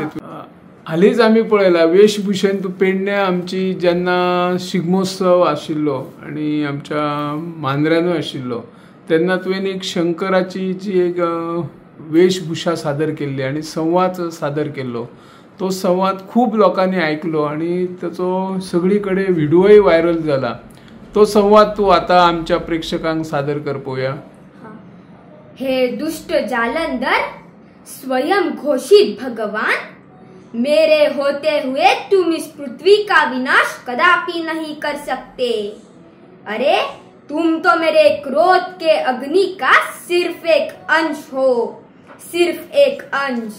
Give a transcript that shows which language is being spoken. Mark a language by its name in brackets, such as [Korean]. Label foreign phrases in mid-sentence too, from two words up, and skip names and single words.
[Konkani] हालींच आमी पळयला वेशभूषेन तू पेडणे आमची जेन्ना शिगमोत्सव आशिल्लो आणि आमच्या मांद्र्यानूय आशिल्लो तेन्ना तुवें एक शंकराची जी एक वेशभूषा सादर केल्ली आणि संवाद सादर केल्लो. तो संवाद खूप लोकांनी ऐकलो आणि त्याचो सगळीकडे व्हिडिओय व्हायरल झाला. तो संवाद तू आता आमच्या प्रेक्षकांक सादर कर पळोवया. [Hindi] हे दुष्ट जालंधर, स्वयं घोषित भगवान, मेरे होते हुए तुम इस पृथ्वी का विनाश कदापि नहीं कर सकते. अरे तुम तो मेरे क्रोध के अग्नि का सिर्फ एक अंश हो, सिर्फ एक अंश.